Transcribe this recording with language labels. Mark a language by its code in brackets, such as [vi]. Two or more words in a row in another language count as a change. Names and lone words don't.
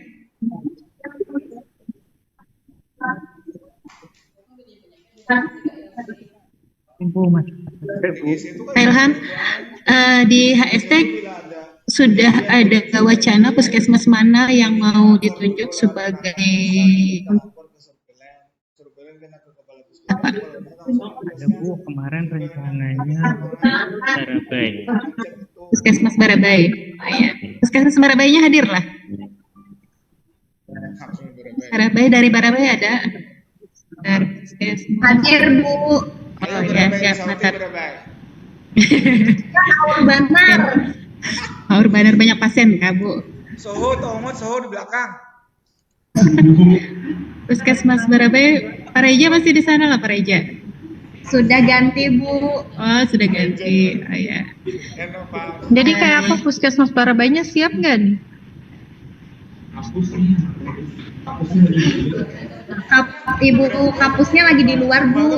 [id] Pak Ilham, di HST sudah ada wacana puskesmas mana yang mau ditunjuk sebagai apa? Ada Bu, kemarin rencananya Barabai. Puskesmas Barabai. Oh, ya. Puskesmas Barabainya hadir lah. Barabai, dari Barabai ada. Dari puskesmas. Hadir Bu. Oh ya, siap mantap. Aur Banar. Aur Banar banyak pasien Kak Bu. Soho, Tomot, Soho di belakang. Puskesmas Barabai, Pak Reja masih di sana lah Pak Reja. Sudah ganti Bu. Oh sudah ganti. Oh ya. Jadi kayak apa puskesmas Barabainya siap nggak nih? Ibu kapusnya lagi di luar Bu.